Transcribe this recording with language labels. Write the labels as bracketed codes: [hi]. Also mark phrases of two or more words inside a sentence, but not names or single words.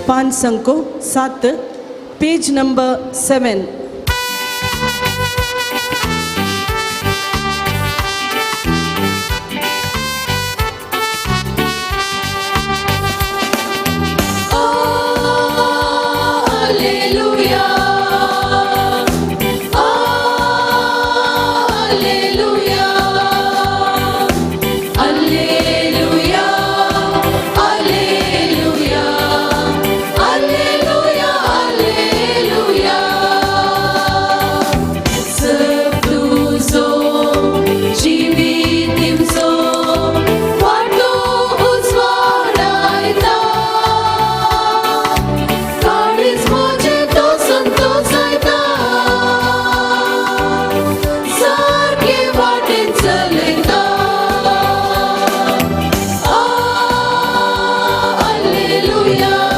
[kok] 5 अंकों 7 [en] page number [kok] 7. Alleluia. Alleluia. Alleluia. Alleluia. Alleluia. Alleluia. Săptuzo जीवितिंचो वाटो उजवाडायता काळीज म्हजे तो संतोषायता सारके वाटेन चलयता Alleluia.